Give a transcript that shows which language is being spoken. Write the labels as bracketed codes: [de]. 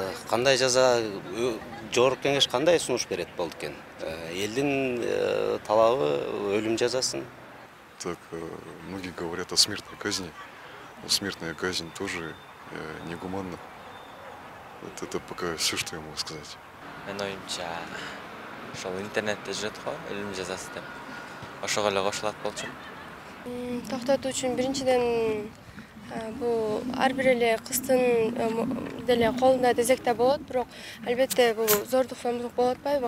[ky] Кандай жаза жогорку кеңеш кандай сунуш берет болду экен? Элдин талабы өлүм жазасын. [ru] Так, многие говорят о смертной казни. Но смертная казнь тоже негуманна. Вот это пока все, что я могу сказать. [ky] Мен оюмча, ошол интернетте жүрөт го, өлүм жазасы деп. Ошого эле кошулат болчумун. Токтотуу үчүн биринчиден бул ар бир эле кыздын деле колунда тезекте болот, бирок албетте бул зордук зомбулук болуп атпайбы?